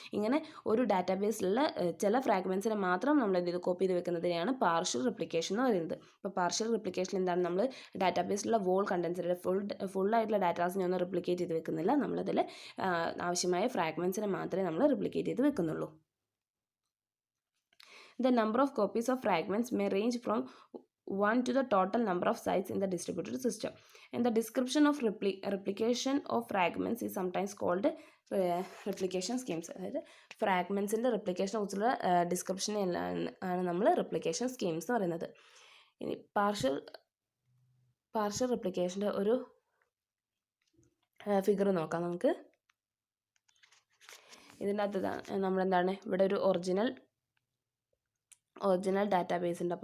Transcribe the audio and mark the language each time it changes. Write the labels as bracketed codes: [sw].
[ml] ഇങ്ങനെ ഒരു ഡാറ്റാബേസിലുള്ള ചില ഫ്രാഗ്മെൻറ്റ്സിനെ മാത്രം നമ്മൾ എന്ത് ചെയ്ത് കോപ്പി ചെയ്ത് വെക്കുന്നതിനെയാണ് പാർഷ്യൽ റിപ്ലിക്കേഷൻ എന്ന് പറയുന്നത്. അപ്പോൾ പാർഷ്യൽ റിപ്ലിക്കേഷൻ എന്താണ്, നമ്മൾ ഡാറ്റാബേസിലുള്ള വോൾ കണ്ടൻസിൻ്റെ ഫുള്ളായിട്ടുള്ള ഡാറ്റാസിനെ ഒന്നും റിപ്ലിക്കേറ്റ് ചെയ്ത് വെക്കുന്നില്ല. നമ്മളതിൽ ആവശ്യമായ ഫ്രാഗ്മെൻറ്റ്സിനെ മാത്രമേ നമ്മൾ റിപ്ലിക്കേറ്റ് ചെയ്ത് വെക്കുന്നുള്ളൂ. [en] The number of copies of fragments may range from 1 to the total number of sites in the distributed system. And the description of replication of fragments is sometimes called replication schemes. [ml] അതായത് ഫ്രാഗ്മെൻറ്റ്സിൻ്റെ റിപ്ലിക്കേഷനെ കുറിച്ചുള്ള description ആണ് നമ്മൾ replication schemes എന്ന് പറയുന്നത്. ഇനി partial റിപ്ലിക്കേഷൻ്റെ ഒരു figure നോക്കാം നമുക്ക്. ഇതിൻ്റെ അകത്ത് നമ്മളെന്താണ്, ഇവിടെ ഒരു ഒറിജിനൽ ഡാറ്റാബേസ് ഉണ്ട്.